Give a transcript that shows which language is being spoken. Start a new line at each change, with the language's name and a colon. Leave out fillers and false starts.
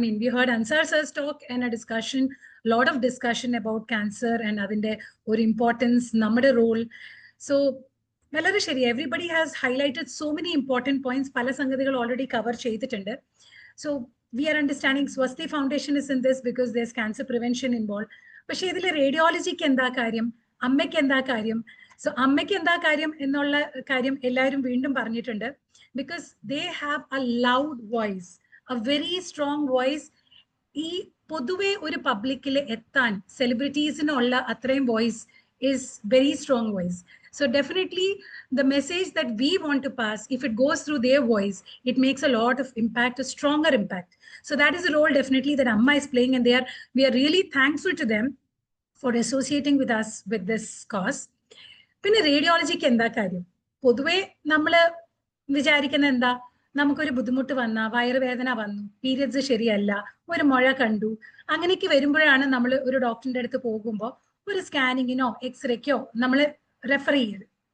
English: We heard Ansar sir's talk and a discussion, lot of discussion about cancer and
Malayalam: adinte
English: or importance,
Malayalam: nammade
English: role. So, everybody has highlighted so many important points.
Malayalam: Pala sangathigal already cover cheyidittunde.
English: So, we are understanding Swasti Foundation is in this because there's cancer prevention involved.
Malayalam: But idile radiology ku endha karyam, ammekku endha karyam. So, അമ്മയ്ക്ക് എന്താ കാര്യം എന്നുള്ള കാര്യം എല്ലാവരും വീണ്ടും പറഞ്ഞിട്ടുണ്ട്.
English: Because they have a loud voice, a very strong voice.
Malayalam: ഈ പൊതുവെ ഒരു പബ്ലിക്കിൽ എത്താൻ സെലിബ്രിറ്റീസിനുള്ള അത്രയും
English: voice is very strong voice. So definitely the message that we want to pass, if it goes through their voice, it makes a lot of impact, a stronger impact. So that is a role definitely that Amma is playing, and we are really thankful to them for associating with us with this cause.
Malayalam: പിന്നെ റേഡിയോളജിക്ക് എന്താ കാര്യം? പൊതുവെ നമ്മൾ വിചാരിക്കുന്ന എന്താ, നമുക്കൊരു ബുദ്ധിമുട്ട് വന്ന, വയറുവേദന വന്നു, പീരിയഡ്സ് ശരിയല്ല, ഒരു മുഴ കണ്ടു, അങ്ങനെയൊക്കെ വരുമ്പോഴാണ് നമ്മൾ ഒരു ഡോക്ടറിന്റെ അടുത്ത് പോകുമ്പോൾ ഒരു സ്കാനിങ്ങിനോ എക്സ്റേക്കോ നമ്മൾ റെഫർ ചെയ്യരുത്.